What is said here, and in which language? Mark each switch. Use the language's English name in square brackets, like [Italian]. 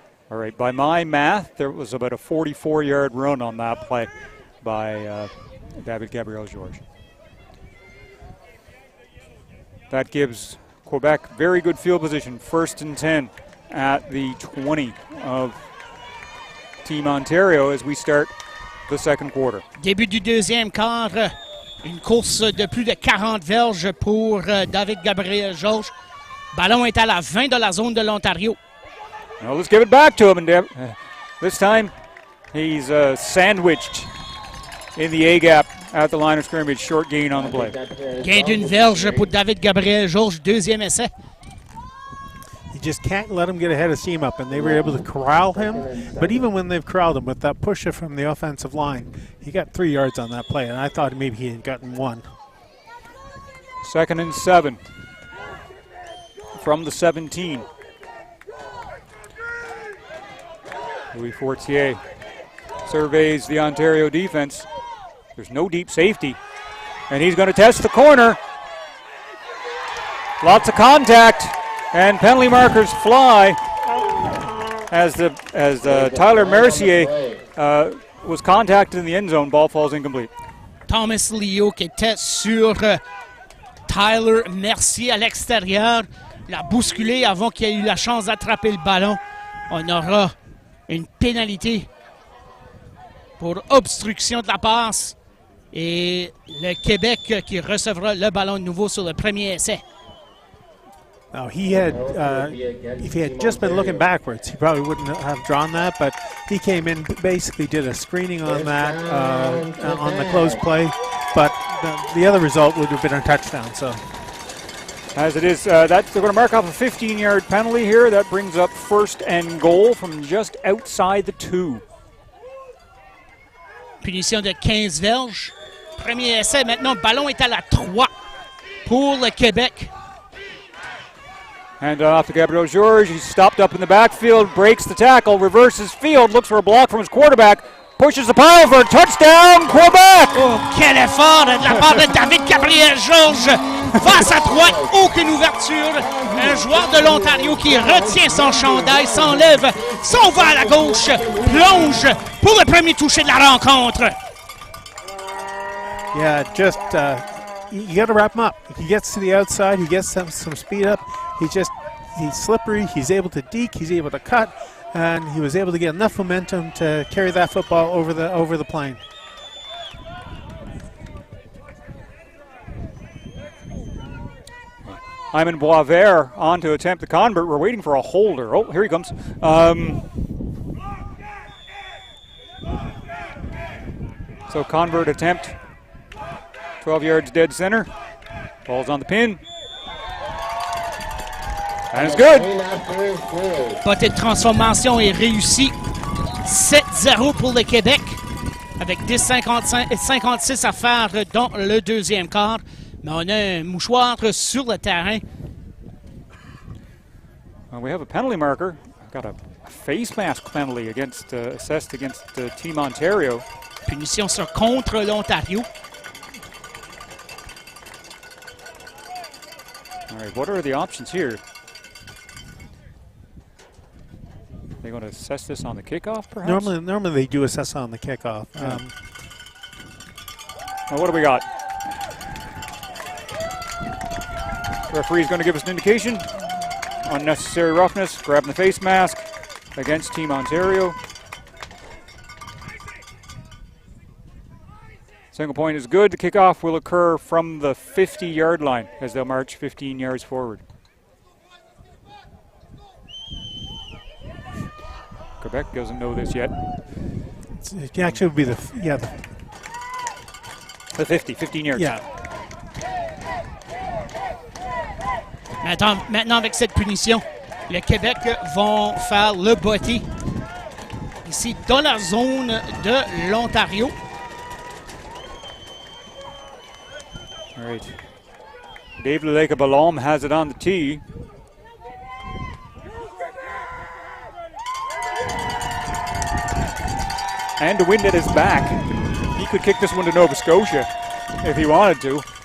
[English] All right, by my math, there was about a 44-yard run on that play by David Gabriel Georges. That gives Quebec very good field position, 1st and 10 at the 20 of Team Ontario as we start the second quarter. [French] Début du deuxième quart, une course de plus de 40 verges pour David Gabriel Georges. Ballon est à la 20 de la zone de l'Ontario. [English] Now let's give it back to him. And this time he's sandwiched in the A-gap at the line of scrimmage. Short gain on the play. [French] Gain d'une verge pour David Gabriel Georges, deuxième essai. [English] You just can't let him get ahead of steam up, and they were able to corral him. But even when they've corralled him with that pusher from the offensive line, he got 3 yards on that play, and I thought maybe he had gotten 1. 2nd and 7 from the 17. Louis Fortier surveys the Ontario defense. There's no deep safety, and he's going to test the corner. Lots of contact, and penalty markers fly as Tyler Mercier was contacted in the end zone. Ball falls incomplete. [French] Thomas Leo qui était sur Tyler Mercier à l'extérieur. L'a bousculé avant qu'il ait eu la chance d'attraper le ballon. On aura une pénalité pour obstruction de la passe. Et le Québec qui recevra le ballon de nouveau sur le premier essai. [English] Now he had, if he had just been looking backwards, he probably wouldn't have drawn that, but he came in, basically did a screening on that, on the close play, but the other result would have been a touchdown. So, as it is, they're going to mark off a 15-yard penalty here. That brings up 1st and goal from just outside the 2. [French] Punition de 15 verges. Premier essai, maintenant, le ballon est à la 3 pour le Québec. [English] Hand off to Gabriel Georges. He's stopped up in the backfield, breaks the tackle, reverses field, looks for a block from his quarterback, pushes the pile for a touchdown, Quebec! [French] Oh, quel effort de la part de David Gabriel Georges. Face à droite, aucune ouverture. Un joueur de l'Ontario qui retient son chandail, s'enlève, s'en va à la gauche, plonge pour le premier toucher de la rencontre. [English] yeah, just you got to wrap him up. He gets to the outside, he gets some speed up. He's slippery. He's able to deke. He's able to cut, and he was able to get enough momentum to carry that football over the plane. Hyman Boisvert on to attempt the convert. We're waiting for a holder. Oh, here he comes. So convert attempt. 12 yards dead center. Ball's on the pin. And it's good. [French] Potée de transformation est réussie. 7-0 pour le Québec. Avec 10-56 à faire dans le deuxième quart. Mais on a un mouchoir sur le terrain. [English] We have a penalty marker. Got a face mask penalty against assessed against Team Ontario. [French] Punition sur contre l'Ontario. [English] All right, what are the options here? They're going to assess this on the kickoff, perhaps? Normally they do assess on the kickoff. Yeah. Well, what do we got? Referee's going to give us an indication. Unnecessary roughness, grabbing the face mask against Team Ontario. Single point is good. The kickoff will occur from the 50-yard line as they'll march 15 yards forward. Quebec doesn't know this yet. It actually would be the 50, 15 yards. Yeah. [French] Maintenant, avec cette punition, le Québec vont faire le botté. Ici, dans la zone de l'Ontario. [English] All right. Dave Leleka-Balom has it on the tee. And the wind at his back. He could kick this one to Nova Scotia if he wanted to.